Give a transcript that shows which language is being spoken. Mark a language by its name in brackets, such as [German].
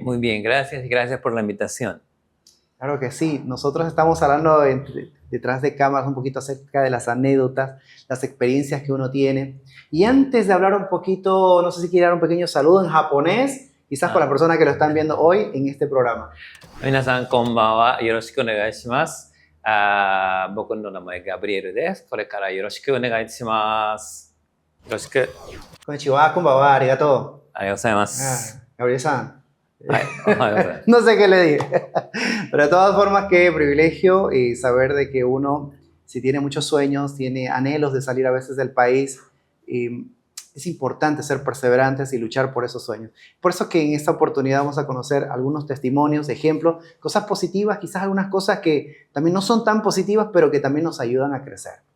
[Spanish] Muy bien, gracias y gracias por la invitación. Claro que sí. Nosotros estamos hablando detrás de cámaras un poquito acerca de las anécdotas, las experiencias que uno tiene. Y antes de hablar un poquito, no sé si quiere dar un pequeño saludo en japonés, quizás para las personas que lo están viendo hoy en este programa. [Japanese] 皆さんこんばんは。よろしくお願いします。僕の名前ガブリエルです。これからよろしくお願いします。よろしく。 Konnichiwa, konbanwa, arigato. ありがとうございます。 Gabriel-san. はい、おはようございます。 [Spanish] No sé qué le dije. Pero de todas formas, qué privilegio saber de que uno, si tiene muchos sueños, tiene anhelos de salir a veces del país, es importante ser perseverantes y luchar por esos sueños. Por eso que en esta oportunidad vamos a conocer algunos testimonios, ejemplos, cosas positivas, quizás algunas cosas que también no son tan positivas, pero que también nos ayudan a crecer.